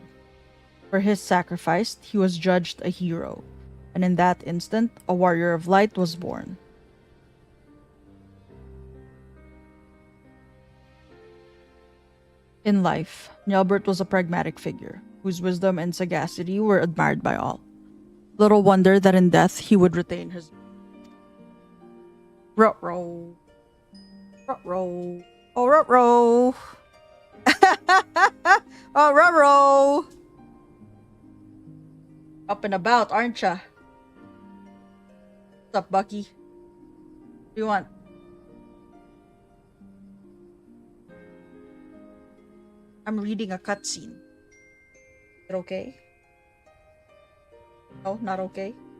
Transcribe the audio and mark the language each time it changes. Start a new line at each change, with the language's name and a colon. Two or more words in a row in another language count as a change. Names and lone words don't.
English: For his sacrifice, he was judged a hero, and in that instant, a warrior of light was born. In life, Njelbert was a pragmatic figure, whose wisdom and sagacity were admired by all. Little wonder that in death he would retain his Ruh-roh. Ruh-roh. Oh, ruh-roh. Oh, ruh-roh. Up and about, aren't ya? What's up, Bucky? What do you want? I'm reading a cutscene. Is it okay? No, not okay?